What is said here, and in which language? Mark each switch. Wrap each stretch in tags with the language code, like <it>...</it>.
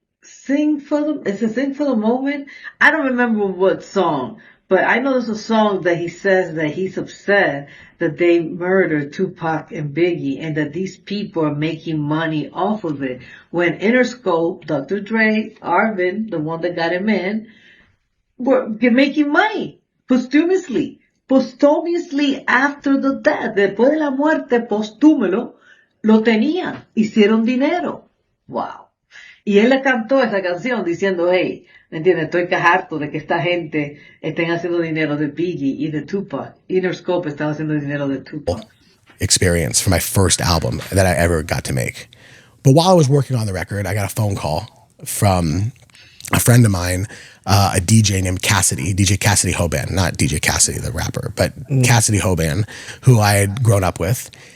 <en>Sing for the Moment? I don't remember what song, but I know there's a song that he says that he's upset that they murdered Tupac and Biggie, and that these people are making money off of it. When Interscope, Dr. Dre, Arvin, the one that got him in, were making money posthumously after the death.</en> <es>Después de la muerte, postúmelo, lo tenían, hicieron dinero.</es> <en>Wow.</en> <es>Y él le cantó esa canción diciendo, hey, ¿me entiendes? Estoy harto de que esta gente estén haciendo dinero de Biggie y de Tupac. Interscope estaba haciendo dinero de Tupac.</es> <en>Experience for my first album that I ever got to make. But while I was working on the record, I got a phone call from a friend of mine, a DJ named Cassidy, DJ Cassidy Hoban, not DJ Cassidy the rapper, but Cassidy Hoban, who I had grown up with.</en>